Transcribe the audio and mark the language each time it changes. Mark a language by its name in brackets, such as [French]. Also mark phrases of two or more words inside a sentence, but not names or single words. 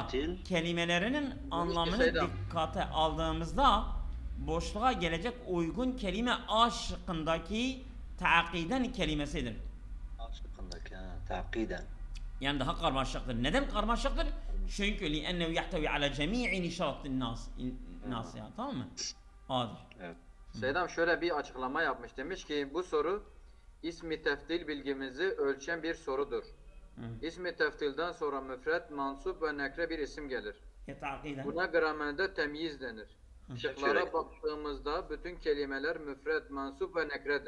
[Turkish] taftil. kelimelerinin anlamını dikkate aldığımızda boşluğa gelecek uygun kelime A şıkkındaki takiden kelimesidir. A şıkkındaki, takiden. Yani daha karmaşıktır. Neden karmaşıktır? Çünkü [Arabic] لِأَنَّهُ يَحْتَوِي عَلَى جَمِيعِ نِشَاطِ النَّاسِ [Turkish] ya, tamam mı? A'dır. Evet. Seydam şöyle bir açıklama yapmış. Demiş ki bu soru ismi teftil bilgimizi ölçen bir sorudur. İsmi teftilden sonra müfret, mansup ve nekre bir isim gelir. Buna gramerde temyiz denir. Şıklara baktığımızda bütün kelimeler müfret, mansup ve nekredir.